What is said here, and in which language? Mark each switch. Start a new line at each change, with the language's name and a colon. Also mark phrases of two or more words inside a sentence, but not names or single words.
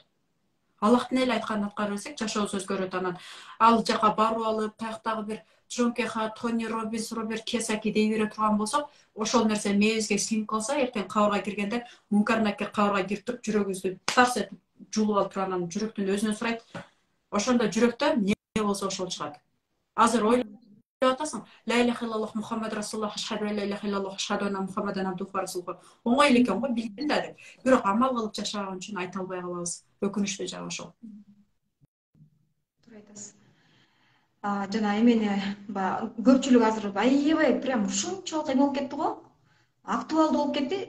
Kyrgyz: Аллахтын эле айтканын аткара берсек, жашообуз өзгөрөт. Анан ал жака барып алып, каяктагы бир Джон Кеха, Тони Роббинс, Роберт Кийосаки дей бере турган болсок, ошол нерсе мээбизге сиңип калса, эртең кабырга киргенде мункар накер кабырга кирип туруп, жүрөгүбүздү тарс этип жулуп алып туруп, анан жүрөктүн өзүнөн сурайт. Ошондо жүрөктө эмне болсо ошол чыгат. Азыр ойлоп атасың,
Arabic: لا إله إلا الله محمد رسول الله، أشهد أن لا إله إلا الله، أشهد أن محمدا عبده ورسوله.
Kyrgyz: Оңой эле экен го, билдим да деп. Бирок амал кылып жашаган үчүн айта албай калабыз. Өкүнүчтүү жагы ошол. Туура айтасыз. Жана эмени көпчүлүк азыр аябай прям ушунчалык эме болуп кетти го. Актуалдуу болуп кетти.